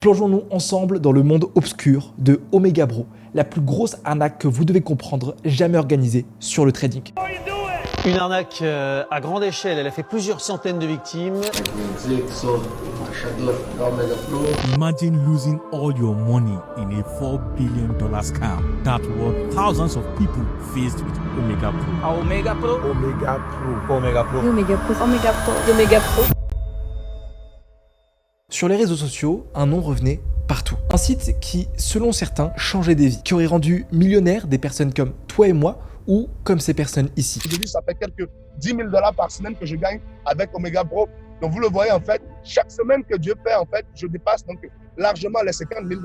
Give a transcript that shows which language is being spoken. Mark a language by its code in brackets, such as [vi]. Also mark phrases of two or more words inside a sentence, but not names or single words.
[fr] Plongeons-nous ensemble dans le monde obscur de Omega Bro, la plus grosse arnaque que vous devez comprendre jamais organisée sur le trading. Une arnaque à grande échelle, elle a fait plusieurs centaines de victimes. [en] Imagine losing all your money in a $4 billion scam that what thousands of people faced with Omega Pro. Omega Pro. Omega Pro. Omega Pro. Omega Pro. Omega Pro. Omega Pro. [fr] Sur les réseaux sociaux, un nom revenait partout. Un site qui, selon certains, changeait des vies, qui aurait rendu millionnaires des personnes comme toi et moi, ou comme ces personnes ici. Aujourd'hui, ça fait quelques 10 000 $ par semaine que je gagne avec Omega Pro. Donc, vous le voyez, en fait, chaque semaine que Dieu fait, en fait, je dépasse donc largement les 50 000 $.